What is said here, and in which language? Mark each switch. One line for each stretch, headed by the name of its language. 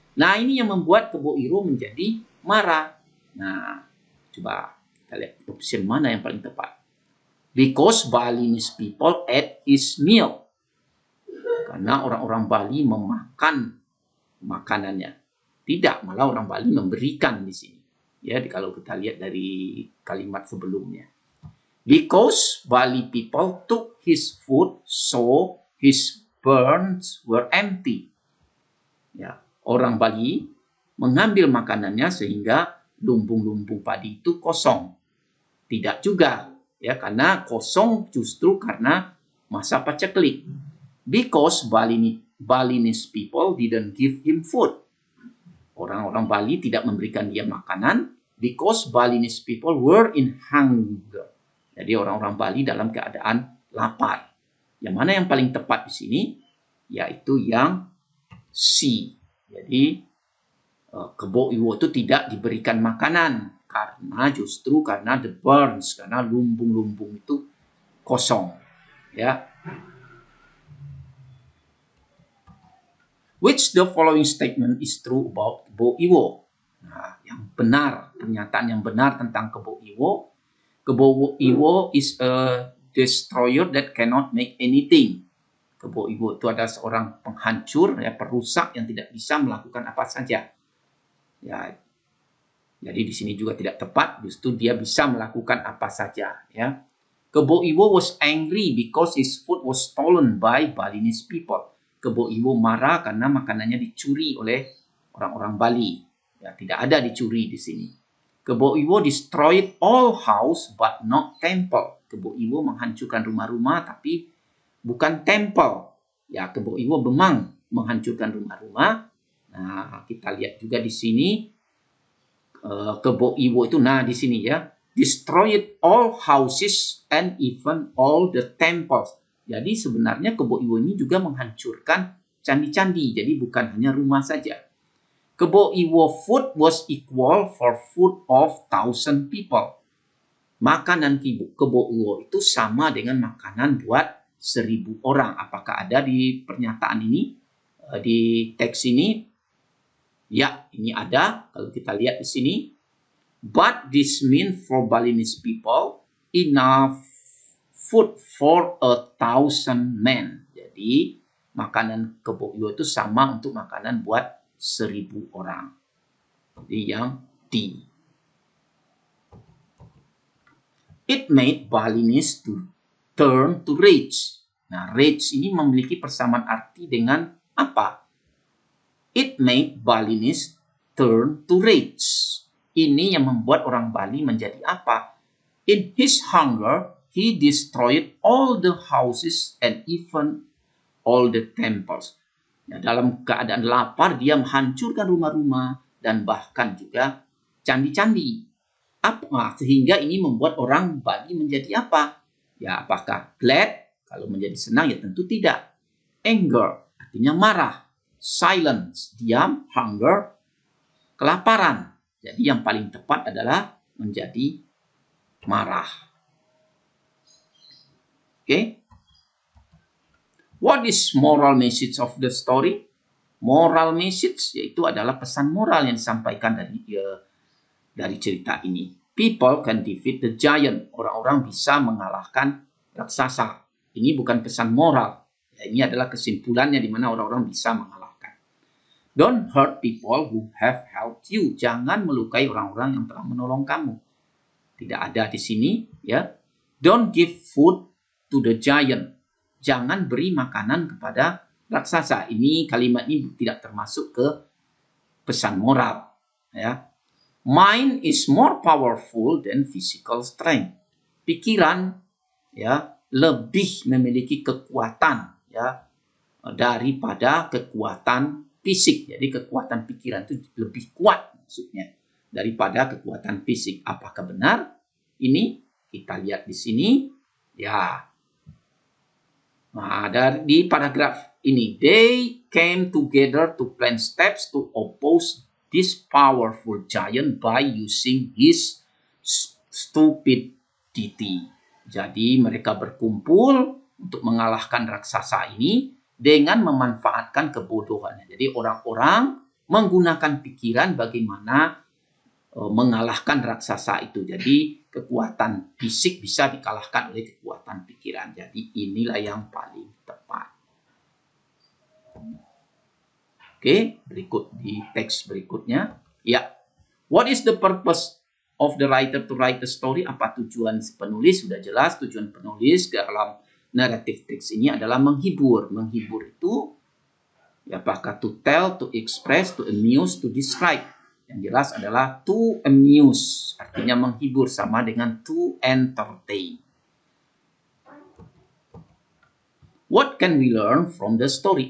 Indonesian: Nah, ini yang membuat Kebo Iwo menjadi marah. Nah, coba kita lihat opsi mana yang paling tepat.
English: Because Balinese people ate his meal.
Indonesian: Karena orang-orang Bali memakan makanannya. Tidak, malah orang Bali memberikan di sini. Ya, kalau kita lihat dari kalimat sebelumnya.
English: Because Bali people took his food, so his barns were empty.
Indonesian: Ya, orang Bali mengambil makanannya sehingga lumbung-lumbung padi itu kosong. Tidak juga, ya, karena kosong justru karena masa paceklik.
English: Because Balinese people didn't give him food.
Indonesian: Orang-orang Bali tidak memberikan dia makanan
English: because Balinese people were in hunger.
Indonesian: Jadi orang-orang Bali dalam keadaan lapar. Yang mana yang paling tepat di sini? Yaitu yang C. Jadi Kebo Iwo itu tidak diberikan makanan karena
English: the barns,
Indonesian: karena lumbung-lumbung itu kosong, ya.
English: Which the following statement is true about Kebo Iwo?
Indonesian: Nah, yang benar, pernyataan yang benar tentang Kebo Iwo.
English: Kebo Iwo is a destroyer that cannot make anything.
Indonesian: Kebo Iwo itu adalah seorang penghancur, ya, perusak yang tidak bisa melakukan apa saja. Ya, jadi di sini juga tidak tepat, justru dia bisa melakukan apa saja, ya.
English: Kebo Iwo was angry because his food was stolen by Balinese people.
Indonesian: Kebo Iwo marah karena makanannya dicuri oleh orang-orang Bali. Ya, tidak ada dicuri di sini.
English: Kebo Iwo destroyed all house but not temple.
Indonesian: Kebo Iwo menghancurkan rumah-rumah tapi bukan temple. Ya, Kebo Iwo memang menghancurkan rumah-rumah. Nah, kita lihat juga di sini Kebo Iwo itu, nah di sini ya,
English: destroyed all houses and even all the temples.
Indonesian: Jadi sebenarnya Kebo Iwo ini juga menghancurkan candi-candi. Jadi bukan hanya rumah saja.
English: Kebo Iwo food was equal for food of 1,000 people.
Indonesian: Makanan Kebo Iwo itu sama dengan makanan buat 1.000 orang. Apakah ada di pernyataan ini, di teks ini? Ya, ini ada. Kalau kita lihat di sini.
English: But this means for Balinese people enough food for 1,000 men.
Indonesian: Jadi makanan Kebo Iwo itu sama untuk makanan buat 1.000 orang. Jadi yang D.
English: It made Balinese to turn to rage.
Indonesian: Nah, rage ini memiliki persamaan arti dengan apa?
English: It made Balinese turn to rage.
Indonesian: Ini yang membuat orang Bali menjadi apa?
English: In his hunger, he destroyed all the houses and even all the temples.
Indonesian: Nah, dalam keadaan lapar, dia menghancurkan rumah-rumah dan bahkan juga candi-candi. Sehingga ini membuat orang Bali menjadi apa? Ya, apakah glad? Kalau menjadi senang ya tentu tidak. Anger artinya marah. Silence, diam. Hunger, kelaparan. Jadi yang paling tepat adalah menjadi marah. Oke.
English: What is moral message of the story?
Indonesian: Moral message yaitu adalah pesan moral yang disampaikan dari cerita ini.
English: People can defeat the giant.
Indonesian: Orang-orang bisa mengalahkan raksasa. Ini bukan pesan moral. Ini adalah kesimpulannya di mana orang-orang bisa mengalahkan.
English: Don't hurt people who have helped you.
Indonesian: Jangan melukai orang-orang yang telah menolong kamu. Tidak ada di sini, ya.
English: Don't give food to the giant.
Indonesian: Jangan beri makanan kepada raksasa. Ini kalimat ini tidak termasuk ke pesan moral, ya.
English: Mind is more powerful than physical strength.
Indonesian: Pikiran, ya, lebih memiliki kekuatan, ya, daripada kekuatan fisik. Jadi kekuatan pikiran itu lebih kuat maksudnya daripada kekuatan fisik. Apakah benar? Ini kita lihat di sini, ya. Nah, di paragraf ini,
English: they came together to plan steps to oppose this powerful giant by using his stupidity.
Indonesian: Jadi mereka berkumpul untuk mengalahkan raksasa ini dengan memanfaatkan kebodohannya. Jadi orang-orang menggunakan pikiran bagaimana mengalahkan raksasa itu. Jadi kekuatan fisik bisa dikalahkan oleh kekuatan pikiran. Jadi inilah yang paling tepat. Oke, berikut di teks berikutnya.
English: Ya, what is the purpose of the writer to write the story?
Indonesian: Apa tujuan penulis? Sudah jelas tujuan penulis dalam naratif teks ini adalah menghibur. Menghibur itu ya, apakah
English: to tell, to express, to amuse, to describe.
Indonesian: Yang jelas adalah
English: to amuse,
Indonesian: artinya menghibur, sama dengan
English: to entertain. What can we learn from the story?